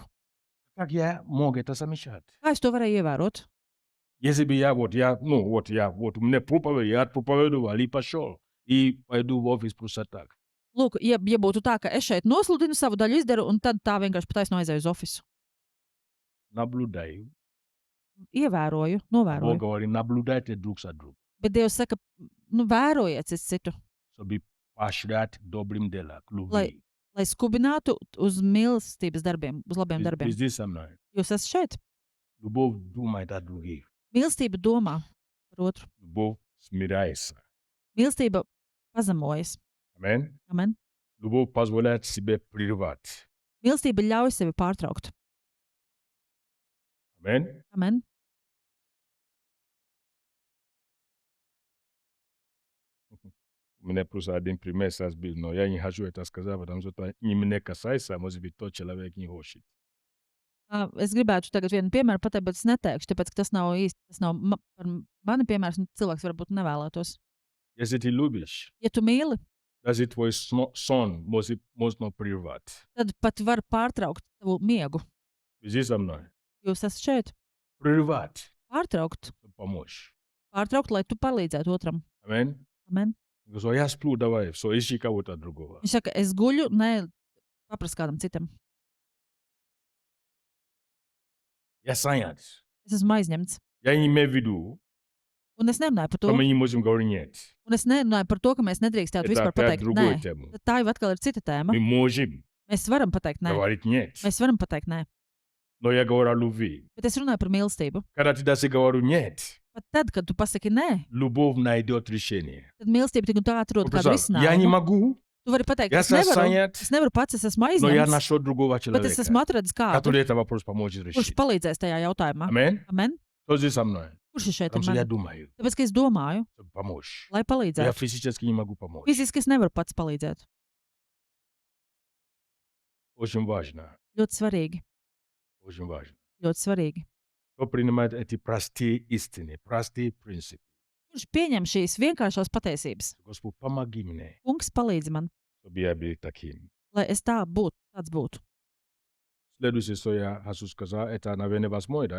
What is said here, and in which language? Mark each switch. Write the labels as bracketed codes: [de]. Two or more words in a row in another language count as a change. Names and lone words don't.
[ru] Как я мог это замечать? [lv] Kā es to varēju ievērot? [ru] Если бы я мне проповедь, я проповедовал и пошел, и пойду в офис просто так. [lv] Lūk, ja būtu tā, ka es šeit nosludinu savu daļu izdaru, un tad tā vienkārši pataisno aizēju uz ofisu. [ru] Наблюдаю. [lv] Ievēroju, [ru] Бог [lv] novēroju. [ru] говорит, наблюдайте друг за другом, [lv] Bet Dievs saka, vērojiet cits citu, [ru] чтобы поощрять добрым делом, к любви. [lv] lai skubinātu uz mīlestības darbiem, uz labiem [ru] Вы [lv] darbiem. [ru] здесь со мной. [lv] Jūs esat šeit. [ru] Любовь думает о других. [lv] Mīlestība domā par otru. [ru] Любовь смиряется. [lv] Mīlestība pazemojas. [ru] Amen. [lv] Amen. [ru] Любовь позволяет себе прервать. [lv] Mīlestība ļauj sevi pārtraukt. [ru] Amen. [lv] Amen. [ru] У меня просто один пример сейчас был, но я не хочу это сказать, потому что это не меня касается, может быть, тот человек не хочет. [lv] Es gribētu tagad vienu piemēru pateikt, bet es neteikšu, tāpēc, ka tas nav īsti, tas nav par mani piemērs, un cilvēks varbūt nevēlētos. [ru] Если ты любишь, [lv] Ja tu mīli, [ru] даже твой сон можно прервать. [lv] tad pat var pārtraukt tavu miegu. [ru] Вы здесь со мной. [lv] Jūs esat šeit. [ru] Прервать, [lv] Pārtraukt, [ru] чтобы помочь. [lv] lai tu palīdzētu otram. [ru] Amen. [lv] Amen. [ru] Говорю, я сплю, давай, все, ищи кого-то другого. [lv] Viņš saka, es guļu, ne paprast kādam citam. [ru] Я занят. [lv] Es esmu aizņemts. [ru] Я не имею в виду, [lv] Un es nerunāju par to. [ru] что мы не можем говорить нет. [lv] Un es nerunāju par to, ka mēs nedrīkstētu [ru] Это [lv] vispār [ru] опять [lv] pateikt, [ru] другую [lv] nē. [ru] тему. [lv] Tad tā jau atkal ir cita tēma. [ru] Мы можем [lv] Mēs varam pateikt, nē. [ru] говорить нет. [lv] Mēs varam pateikt, nē. [ru] Но я говорю о любви. [lv] Bet es runāju par mīlestību. [ru] Когда ты даже говорю нет, [lv] Pat tad, kad tu pasaki nē, [ru] любовь найдет решение. [lv] tad mīlestība tik un tā atrod kādu [ru] Я не [lv] risinājumu. [ru] могу, [lv] Tu vari pateikt, [ru] я [lv] es nevaru, [ru] занят, [lv] es nevaru pats, es esmu [ru] но я [lv] aizņemts, [ru] нашел другого [lv] bet es [ru] человека, [lv] esmu atradis kādu, [ru] который этот вопрос поможет [lv] kurš [ru] решить. [lv] palīdzēs tajā jautājumā. [ru] Amen. [lv] Amen? [ru] Кто здесь со мной? [lv] Kurš ir šeit ar [ru] Потому что я [lv] mani? [ru] думаю, [lv] Tāpēc, ka es domāju, [ru] чтобы помочь. [lv] lai [ru] Я [lv] palīdzētu. [ru] физически не могу помочь. [lv] Fiziski es nevaru pats palīdzēt. [ru] Очень важно. [lv] Ļoti svarīgi. [ru] Очень важно. [lv] Ļoti svarīgi. [ru] Кто принимает эти простые истины, простые принципы. [lv] Kurš pieņem šīs vienkāršās patiesības? [ru] Господь, помоги мне, [lv] Kungs palīdzi man, [ru] чтобы я был таким. [lv] lai es tāds būtu. [ru] Следующее, что я хочу сказать, это, наверное, 8, да?